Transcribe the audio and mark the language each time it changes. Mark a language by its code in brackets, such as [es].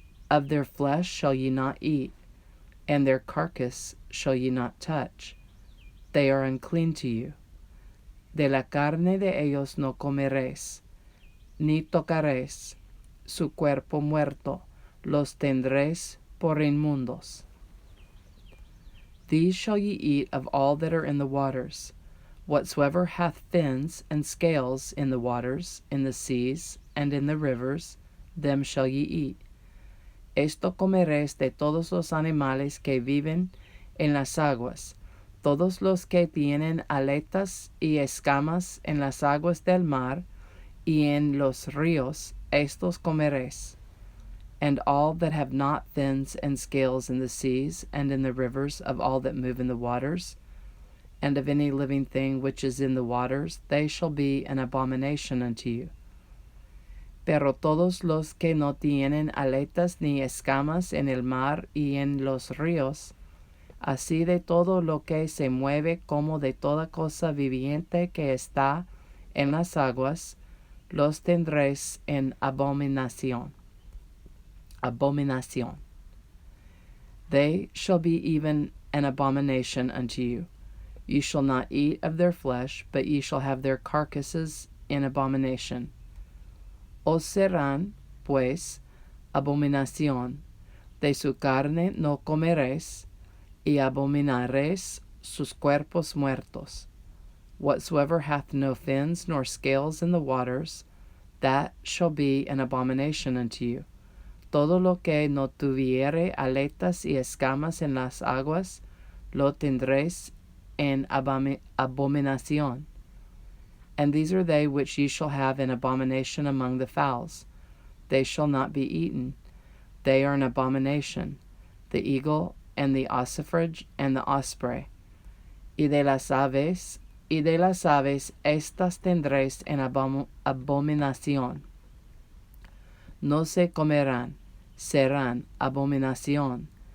[en] Of their flesh shall ye not eat, and their carcass shall ye not touch. They are unclean to you. [es] De la carne de ellos no comeréis, ni tocaréis. Su cuerpo muerto los tendréis por inmundos. [en] These shall ye eat of all that are in the waters. Whatsoever hath fins and scales in the waters, in the seas, and in the rivers, them shall ye eat. [es] Esto comeréis de todos los animales que viven en las aguas, todos los que tienen aletas y escamas en las aguas del mar y en los ríos, estos comeréis. [en] And all that have not fins and scales in the seas and in the rivers, of all that move in the waters, and of any living thing which is in the waters, they shall be an abomination unto you. [es] Pero todos los que no tienen aletas ni escamas en el mar y en los ríos, así de todo lo que se mueve como de toda cosa viviente que está en las aguas, los tendréis en abominación. Abominación. [en] They shall be even an abomination unto you. Ye shall not eat of their flesh, but ye shall have their carcasses in abomination. [es] Os serán, pues, abominación, de su carne no comeréis, y abominaréis sus cuerpos muertos. [en] Whatsoever hath no fins nor scales in the waters, that shall be an abomination unto you. [es] Todo lo que no tuviere aletas y escamas en las aguas, lo tendréis en abominación. [en] And these are they which ye shall have in abomination among the fowls. They shall not be eaten. They are an abomination, the eagle, and the ossifrage, and the osprey. [es] Y de las aves, estas tendréis en abominación. No se comerán, serán abominación.